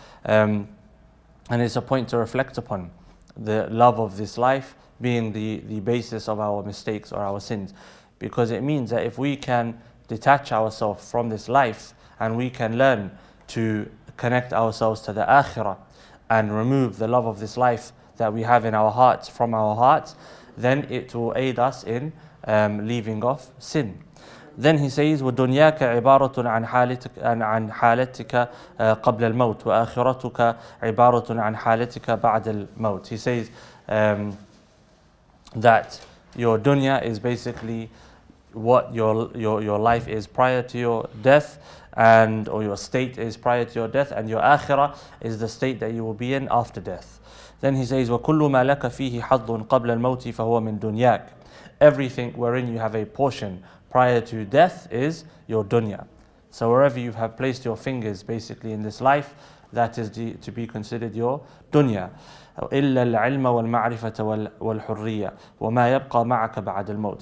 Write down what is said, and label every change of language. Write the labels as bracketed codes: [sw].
[en] And it's a point to reflect upon, the love of this life being the basis of our mistakes or our sins, because it means that if we can detach ourselves from this life and we can learn to connect ourselves to the akhirah and remove the love of this life that we have in our hearts from our hearts, then it will aid us in leaving off sin. [ar] Then he says, وَدُنْيَاكَ عِبَارَةٌ عَنْ حَالَتِكَ قَبْلَ الْمَوْتِ وَآخِرَتُكَ عِبَارَةٌ عَنْ حَالَتِكَ بَعْدَ الْمَوْتِ. [en] He says that your dunya is basically what your life is prior to your death, or your state is prior to your death, and your akhirah is the state that you will be in after death. [ar] Then he says, وَكُلُّ مَا لَكَ فِيهِ حَظٌّ قَبْلَ الْمَوْتِ فَهُوَ مِن دُنْيَاكَ. [en] Everything wherein you have a portion prior to death is your dunya. So wherever you have placed your fingers basically in this life, that is to be considered your dunya. [ar] إِلَّا الْعِلْمَ وَالْمَعْرِفَةَ وَالْحُرِّيَّةَ وَمَا يَبْقَى مَعَكَ بَعْدَ الْمَوْتِ.